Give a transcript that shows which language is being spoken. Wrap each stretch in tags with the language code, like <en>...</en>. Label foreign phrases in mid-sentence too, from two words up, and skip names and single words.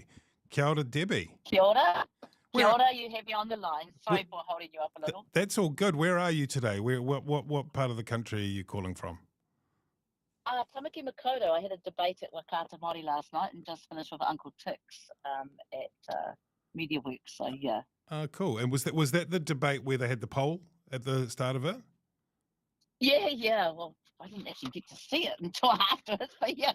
<mi>Kia ora, Debbie. Kia ora. Kia ora,</mi> <en>you have me on the line. Sorry for holding you up a little. That's all good. Where are you today? What part of the country are you calling from? Tamaki Makaurau. I had a debate at Wakata Māori last night and just finished with Uncle Tix at Media Week, so yeah. Oh, cool. And was that the debate where they had the poll at the start of it? Yeah. Well, I didn't actually get to see it until afterwards, but yeah.</en>